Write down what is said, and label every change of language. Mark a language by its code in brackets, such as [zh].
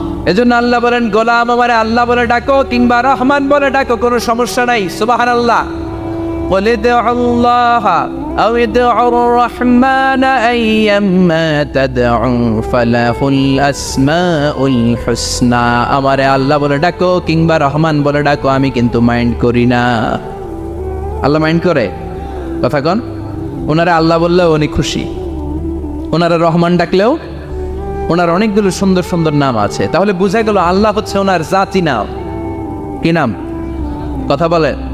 [bn] এজন্য আল্লাহ বলেন গোলাম আমারে আল্লাহ বলে ডাকো কিংবা রহমান বলে ডাকো, কোনো সমস্যা নাই। সুবহানাল্লাহ। [ar] قل ادعوا الله أو ادعوا الرحمن أيما تدعوا فله الأسماء الحسنى। [bn] আমারে আল্লাহ বলে ডাকো কিংবা রহমান বলে ডাকো, আমি কিন্তু মাইন্ড করি না। আল্লাহ মাইন্ড করে? কথা কন। ওনারে আল্লাহ বললেও উনি খুশি, ওনারা রহমান ডাকলেও ওনার অনেকগুলো সুন্দর সুন্দর নাম আছে। তাহলে বুঝা গেল আল্লাহ হচ্ছে ওনার জাতি নাম। কি নাম? কথা বলে।